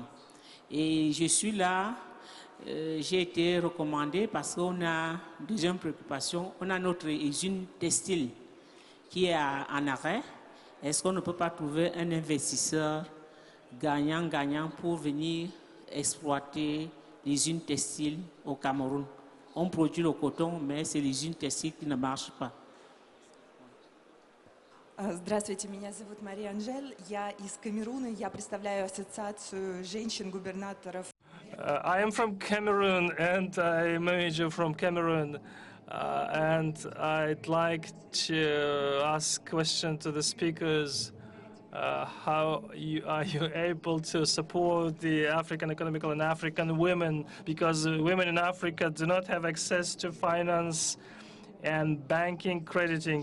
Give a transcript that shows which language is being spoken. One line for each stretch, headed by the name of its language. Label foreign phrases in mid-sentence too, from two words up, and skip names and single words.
French: Et je suis là, j'ai été recommandé parce qu'on a deuxième préoccupation, on a notre usine textile qui est en arrêt. Est-ce qu'on ne peut pas trouver un investisseur gagnant-gagnant pour venir exploiter l'usine textile au Cameroun? On produit le coton, mais c'est l'usine textile qui ne marche pas.
Russian: Здравствуйте, меня зовут Мария Анжель, я из Камеруна, я представляю ассоциацию женщин-губернаторов.
English: I am from Cameroon and I'm a manager from Cameroon, and I'd like to ask a question to the speakers. how are you able to support the African economical and African women, because women in Africa do not have access to finance and banking, crediting.